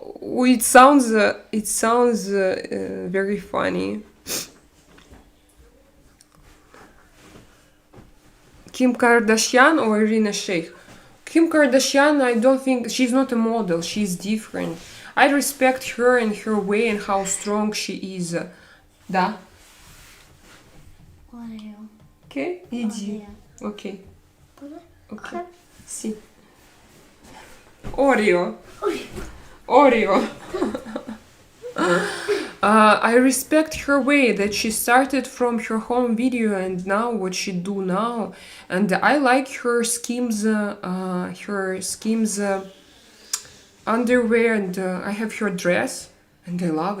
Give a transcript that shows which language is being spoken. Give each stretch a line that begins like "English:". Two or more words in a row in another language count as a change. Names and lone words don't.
English: it sounds very funny. Kim Kardashian or Irina Shayk? Kim Kardashian, I don't think she's not a model. She's different. I respect her and her way and how strong she is.
Bulgarian: Да? Орео. Окей? Иди. Окей. Окей. Си.
English: Oreo. Oreo. I respect her way that she started from her home video and now what she do now, and I like her schemes. Underwear, and I have her dress, and I love it.